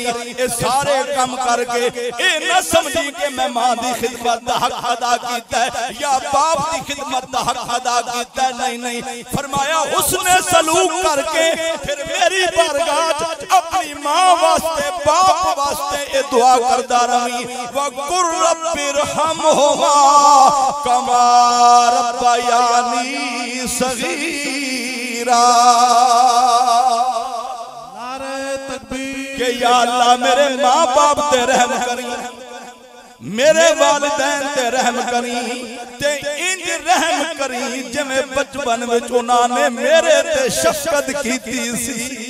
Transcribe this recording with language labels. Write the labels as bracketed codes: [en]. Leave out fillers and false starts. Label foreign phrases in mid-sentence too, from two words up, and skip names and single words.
[pa] اے سارے کم کر کے اے ناں سمجھی کہ میں ماں دی خدمت دا حق ادا کیتا اے یا باپ دی خدمت دا حق ادا کیتا اے، نہیں نہیں. فرمایا حسن سلوک کر کے فیر میری بارگاہ اپنی ماں واسطے باپ واسطے اے دعا کردا رہی [ar] وقل رب ارحمهما كما ربياني صغيرا. [ur] نعرۂ تکبیر [pa] کہ یا اللہ میرے ماں باپ تے رحم کریں، میرے والدین تے رحم کریں، تے انج رحم کریں جیویں بچپن وچ انہاں نے میرے تے شفقت کیتی سی.